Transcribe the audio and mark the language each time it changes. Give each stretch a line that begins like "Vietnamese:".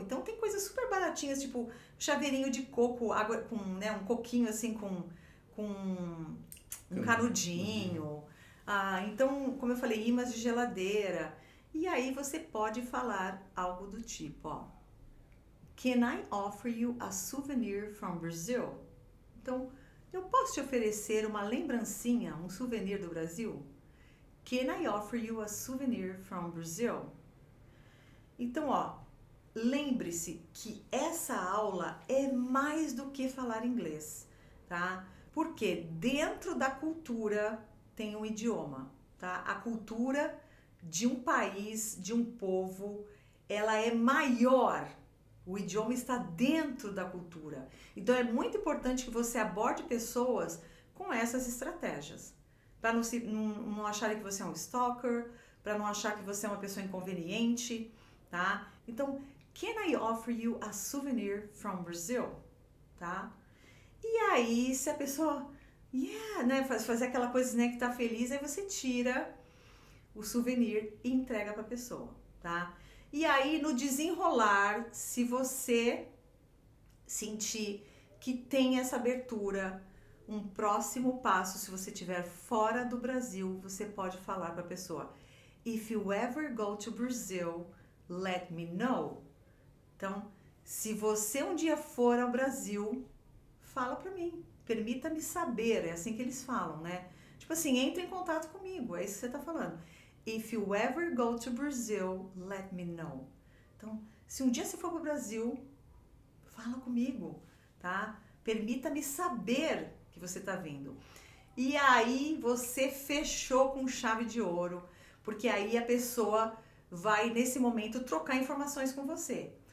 Portuguese: Então, tem coisas super baratinhas, tipo chaveirinho de coco, água com, né, um coquinho assim com um canudinho. Então, como eu falei, imãs de geladeira. E aí você pode falar algo do tipo, ó.
English: Can I offer you a souvenir from Brazil?
Portuguese: Então, eu posso te oferecer uma lembrancinha, um souvenir do Brasil?
English: Can I offer you a souvenir from Brazil?
Portuguese: Então, ó, lembre-se que essa aula é mais do que falar inglês, tá? Porque dentro da cultura tem um idioma, tá? A cultura de um país, de um povo, ela é maior. O idioma está dentro da cultura. Então, é muito importante que você aborde pessoas com essas estratégias. Para não acharem que você é um stalker, para não achar que você é uma pessoa inconveniente, tá?
English: Então, can I offer you a souvenir from Brazil?
Portuguese: Tá? E aí, se a pessoa, né, fazer aquela coisa, né, que tá feliz, aí você tira o souvenir e entrega para a pessoa, tá? E aí, no desenrolar, se você sentir que tem essa abertura, um próximo passo, se você estiver fora do Brasil, você pode falar para a pessoa,
English: if you ever go to Brazil, let me know.
Portuguese: Então, se você um dia for ao Brasil, fala pra mim, permita-me saber, é assim que eles falam, né? Tipo assim, entre em contato comigo, é isso que você tá falando.
English: If you ever go to Brazil, let me know.
Portuguese: Então, se um dia você for pro Brasil, fala comigo, tá? Permita-me saber que você tá vindo. E aí você fechou com chave de ouro, porque aí a pessoa vai, nesse momento, trocar informações com você.